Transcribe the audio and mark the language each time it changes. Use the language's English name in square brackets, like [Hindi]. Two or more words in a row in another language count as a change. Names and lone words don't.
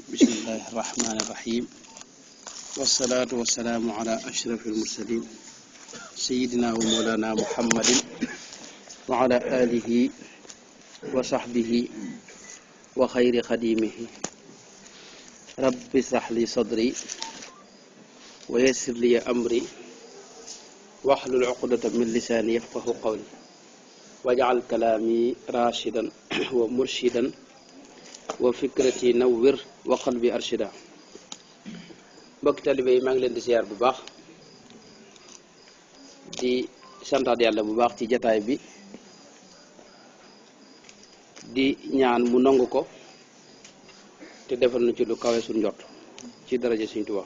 [Arabic] بسم الله الرحمن الرحيم، والصلاة والسلام على أشرف المرسلين سيدنا ومولانا محمد وعلى آله وصحبه وخير خديمه. رب اشرح لي صدري ويسر لي أمري واحلل عقدة من لساني يفقه قولي واجعل كلامي راشدا ومرشدا وفكرتي نور وقلبي أرشد. [Wolof] mbokki talibé yi maa ngi leen di ziar bu baax di santaat yàlla bu baax ci jataay bi di ñaan mu nangu ko te defal na ci lu kawe suñ njott ci daraja Sëriñ Tuubaa.